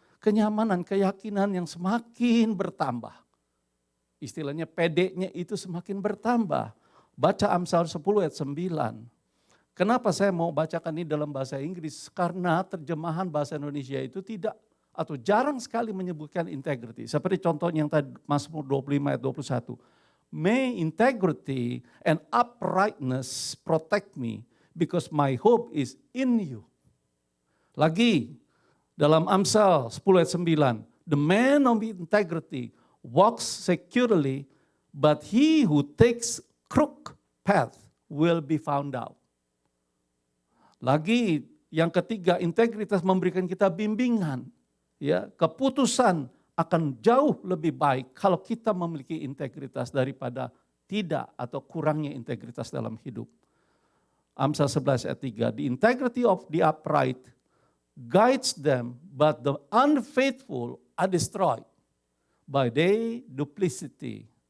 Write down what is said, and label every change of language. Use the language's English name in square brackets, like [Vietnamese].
[Indonesian] Kenyamanan, keyakinan yang semakin bertambah. Istilahnya PD-nya itu semakin bertambah. Baca Amsal 10 ayat 9. Kenapa saya mau bacakan ini dalam bahasa Inggris? Karena terjemahan bahasa Indonesia itu tidak atau jarang sekali menyebutkan integrity. Seperti contohnya yang tadi Mazmur 25 ayat 21. [English] May integrity and uprightness protect me because my hope is in you. [Indonesian] Lagi dalam Amsal 10 ayat 9. [English] The man of integrity walks securely, but he who takes crooked path will be found out. [Indonesian] Lagi yang ketiga, integritas memberikan kita bimbingan. Ya, keputusan akan jauh lebih baik kalau kita memiliki integritas daripada tidak atau kurangnya integritas dalam hidup. [English] Amsal 11 ayat 3, the integrity of the upright guides them, but the unfaithful are destroyed by their duplicity.